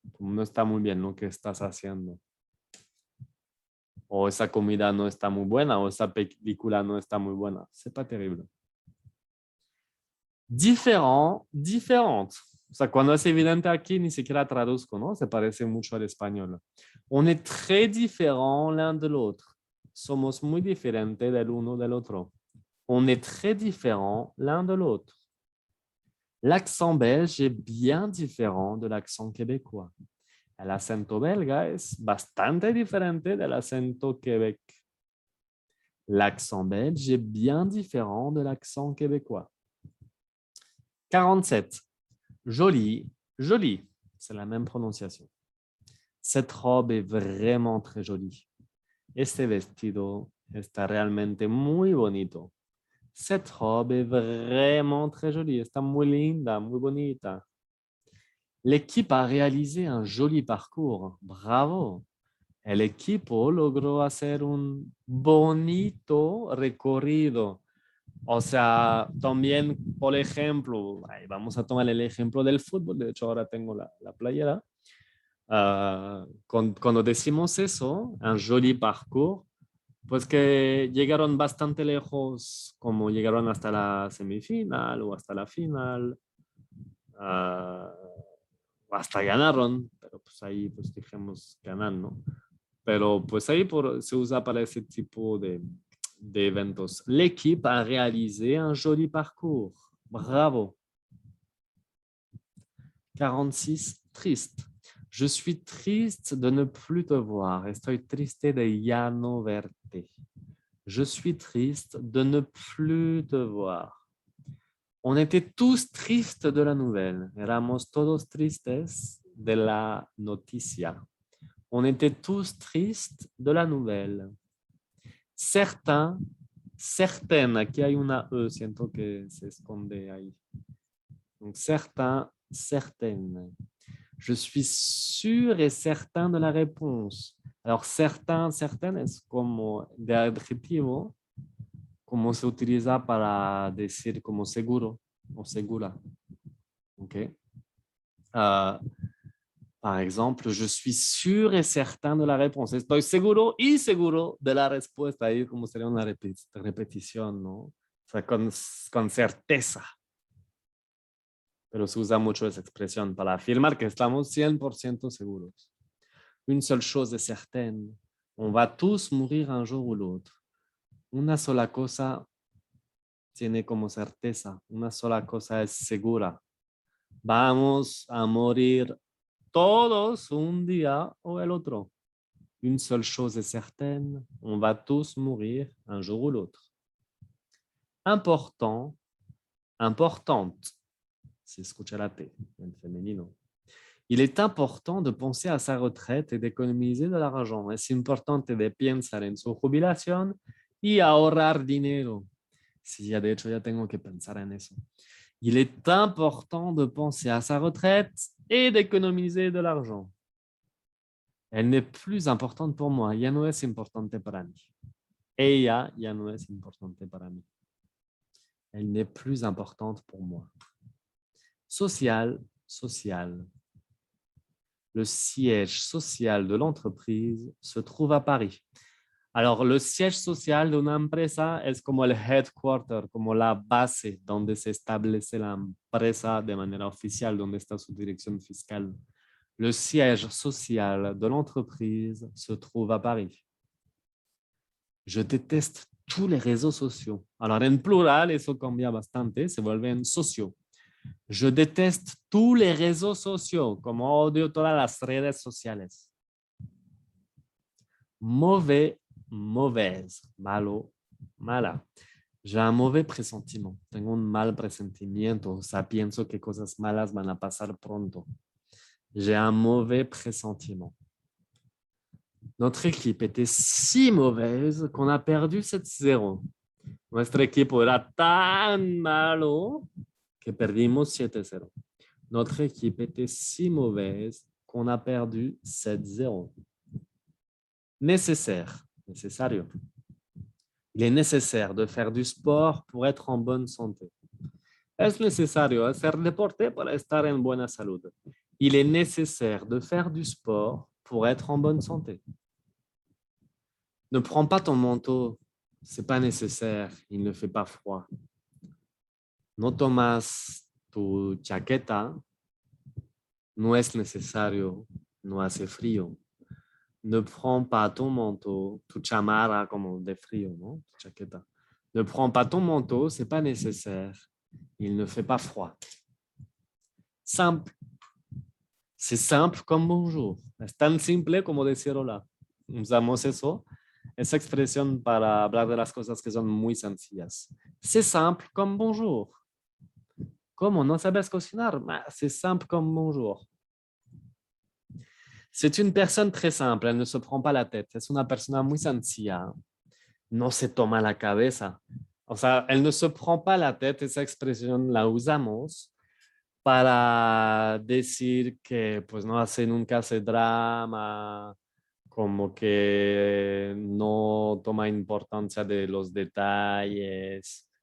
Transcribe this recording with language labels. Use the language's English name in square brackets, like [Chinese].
[Spanish] Como no está muy bien lo que estás haciendo. O esa comida no está muy buena, o esa película no está muy buena. [French] C'est pas terrible. Différent, différente. [Spanish] O sea, cuando es evidente aquí, ni siquiera traduzco, ¿no? Se parece mucho al español. [French] On est très différents l'un de l'autre. [Spanish] Somos muy diferentes del uno del otro. [French] On est très différents l'un de l'autre. L'accent belge est bien différent de l'accent québécois. [Spanish] El acento belga es bastante diferente del acento Québec. [French] L'accent belge est bien différent de l'accent québécois. 47. Joli, joli. C'est la même prononciation. Cette robe est vraiment très jolie. [Spanish] Este vestido está realmente muy bonito. [French] Cette robe est vraiment très jolie. [Spanish] Está muy linda, muy bonita. [French] L'équipe a réalisé un joli parcours. Bravo. [Spanish] El equipo logró hacer un bonito recorrido. O sea, también, por ejemplo, vamos a tomar el ejemplo del fútbol. De hecho, ahora tengo la playera. Cuando decimos eso, [French] un joli parcours, [Spanish] pues que llegaron bastante lejos, como llegaron hasta la semifinal o hasta la final, o hasta ganaron, pero pues ahí pues dijimos ganan, ¿no? Pero pues ahí se usa para ese tipo de eventos. [French] L'équipe a réalisé un joli parcours. Bravo. 46, triste. Je suis triste de ne plus te voir. [Spanish] Estoy triste de ya no verte. [French] Je suis triste de ne plus te voir. On était tous tristes de la nouvelle. [Spanish] Éramos todos tristes de la noticia. [French] On était tous tristes de la nouvelle. Certains, certaines, [Spanish] aquí hay una E, siento que se esconde ahí. [French] Donc, certains, certaines. Je suis sûr et certain de la réponse. [Spanish] Alors, [French] certains, certaines [Spanish] es como de adjetivo, como se utiliza para decir como seguro o segura. ¿Ok? [French] Par exemple, je suis sûr et certain de la réponse. [Spanish] Estoy seguro y seguro de la respuesta. Ahí como sería una repetición, ¿no? O sea, con certeza. Pero se usa mucho esa expresión para afirmar que estamos 100% seguros. [French] Une seule chose est certaine. On va tous mourir un jour ou l'autre. [Spanish] Una sola cosa tiene como certeza. Una sola cosa es segura. Vamos a morir todos un día o el otro. [French] Une seule chose est certaine, on va tous mourir un jour ou l'autre. [Spanish] Important, importante, si escucha la T, en femenino. [French] Il est important de penser à sa retraite et d'économiser de l'argent. [Spanish] Es importante de pensar en su jubilación y ahorrar dinero. Sí, ya de hecho ya tengo que pensar en eso. [French] Il est important de penser à sa retraite et d'économiser de l'argent. Elle n'est plus importante pour moi. [Spanish] Ya no es importante para mí. Ella ya no es importante para mí. [French] Elle n'est plus importante pour moi. Social, social. Le siège social de l'entreprise se trouve à Paris. Alors, le siège social de [Spanish] una empresa es como el headquarter, como la base donde se establece la empresa de manera oficial, donde está su dirección fiscal. [French] Le siège social de l'entreprise se trouve à Paris. Je déteste tous les réseaux sociaux. [Spanish] Alors, en plural, eso cambia bastante, se vuelven sociaux. [French] Je déteste tous les réseaux sociaux, [Spanish] como odio todas las redes sociales. [French] Mauvais, mauvaise, [Spanish] malo, mala. [French] J'ai un mauvais pressentiment. [Spanish] Tengo un mal presentimiento. O sea, pienso que cosas malas van a pasar pronto. [French] J'ai un mauvais pressentiment. Notre équipe était si mauvaise qu'on a perdu 7-0. [Spanish] Nuestro equipo era tan malo que perdimos 7-0. [French] Notre équipe était si mauvaise qu'on a perdu 7-0. Nécessaire, necesario. Il est nécessaire de faire du sport pour être en bonne santé. [Spanish] Es necesario hacer deporte para estar en buena salud. [French] Il est nécessaire de faire du sport pour être en bonne santé. Ne prends pas ton manteau, c'est pas nécessaire, il ne fait pas froid. [Spanish] No tomas tu chaqueta, no es necesario, no hace frío. [French] Ne prends pas ton manteau, [Spanish] tu chamarra como de frío, ¿no? Tu chaqueta. [French] Ne prends pas ton manteau, c'est pas nécessaire, il ne fait pas froid. Simple. C'est simple comme bonjour. [Spanish] Es tan simple como decir hola. Usamos eso, esa expresión para hablar de las cosas que son muy sencillas. [French] C'est simple comme bonjour. [Spanish] ¿Cómo? ¿No sabes cocinar? [French] C'est simple comme bonjour. C'est une personne très simple, elle ne se prend pas la tête. [Spanish] Es una persona muy sencilla. No se toma la cabeza. O sea, [French] elle ne se prend pas la tête, [Spanish] esa expresión la usamos para decir que pues no hace nunca hace drama como que no toma importancia de los detalles.